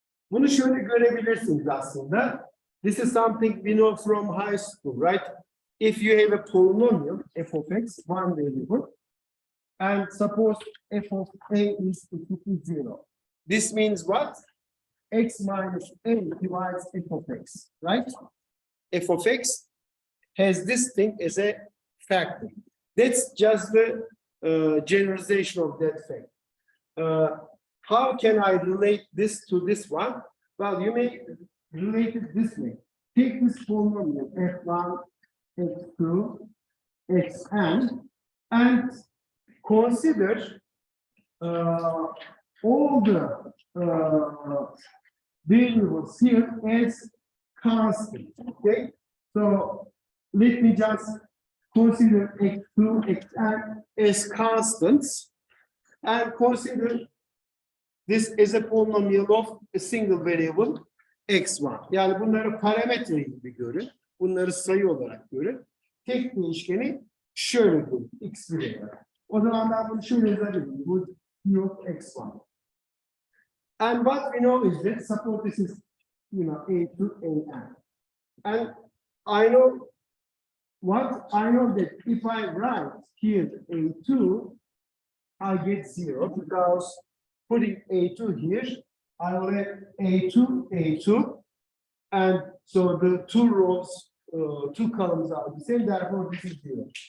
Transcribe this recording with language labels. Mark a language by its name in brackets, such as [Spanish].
[Turkish] Bunu şöyle görebilirsiniz aslında. [English] This is something we know from high school, right? If you have a polynomial, f of x, one variable, and suppose f of a is equal to 0. This means what? X minus a divides f of x, right? F of x has this thing as a factor. That's just the generalization of that fact. How can I relate this to this one? Well, you may relate it this way. Take this polynomial f1, x2, xn, and consider all the variables here as constant. Okay, so let me just consider x2, xn as constants, and consider this as a polynomial of a single variable x1. [Turkish] Yani bunları parametre gibi görün, bunları sayı olarak görün. Tek değişkeni şöyle görün, x1 olarak. O zaman ben bunu şöyle yazabilirim. Bu p of x1. [English] And what we know is that suppose this is, a to an. And I know that if I write here a2, I get 0 because putting a2 here, I will have a2, and so the two rows, two columns are the same, therefore this is 0.